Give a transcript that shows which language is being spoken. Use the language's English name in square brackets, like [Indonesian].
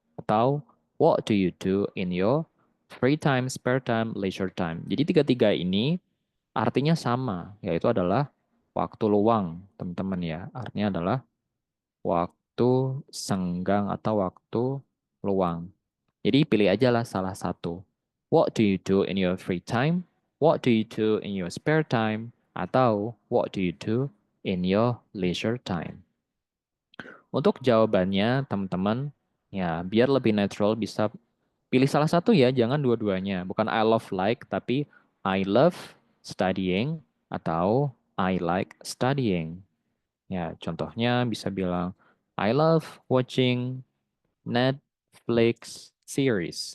[English] Atau, what do you do in your free time, spare time, leisure time. [Indonesian] Jadi tiga-tiga ini artinya sama, yaitu adalah waktu luang, teman-teman ya. Artinya adalah waktu senggang atau waktu luang. Jadi pilih aja lah salah satu. [English] What do you do in your free time? What do you do in your spare time? Atau what do you do in your leisure time? [Indonesian] Untuk jawabannya, teman-teman, ya biar lebih natural bisa pilih salah satu ya, jangan dua-duanya. [English] Bukan I love like, tapi I love studying atau I like studying. Ya, contohnya bisa bilang I love watching Netflix series.